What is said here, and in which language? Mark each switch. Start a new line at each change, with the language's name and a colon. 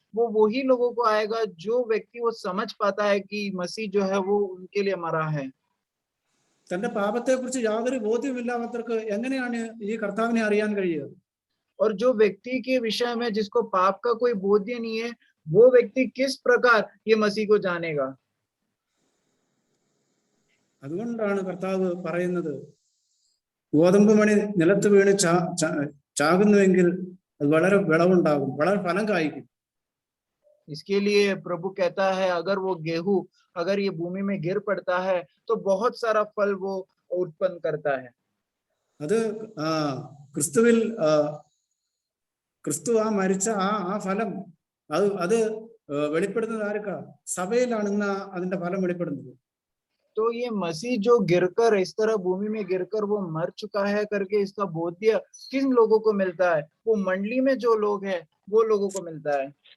Hindi: वो वही लोगों को आएगा जो व्यक्ति वो समझ पाता है कि मसीह जो है वो उनके लिए मरा है.
Malayalam: തന്റെ പാപത്തെ കുറിച്ച് യാതൊരു ബോധ്യമില്ലാത്തവർക്ക് എങ്ങനെയാണ് ഈ കർത്താവിനെ അറിയാൻ കഴിയുക?
Hindi: और जो व्यक्ति के विषय में जिसको पाप का कोई बोध्य नहीं है, वो व्यक्ति किस प्रकार ये मसीह को जानेगा?
Malayalam: അതുകൊണ്ടാണ് കർത്താവ് പറയുന്നത് ഗോതമ്പ് മണി നിലത്ത് വീണ് ചാകുന്നുവെങ്കിൽ അത് വളരെ വിളവുണ്ടാകും, വളരെ ഫലം കായ്ക്കും.
Hindi: इसके लिए प्रभु कहता है अगर वो गेहूं अगर ये भूमि में गिर पड़ता है तो बहुत सारा फल वो उत्पन्न करता है.
Malayalam: അത് ക്രിസ്തുവിൽ ക്രിസ്തു മരിച്ച ആ ഫലം അത് വെളിപ്പെടുന്നത് ആർക്കാ? സഭയിലാണ് ഇന്ന് അതിന്റെ ഫലം വെളിപ്പെടുന്നത്.
Hindi: तो ये मसीह जो गिरकर इस तरह भूमि में गिरकर वो मर चुका है करके इसका बोध्य किन लोगों को मिलता है? वो मंडली में जो लोग हैं वो लोगों को मिलता है.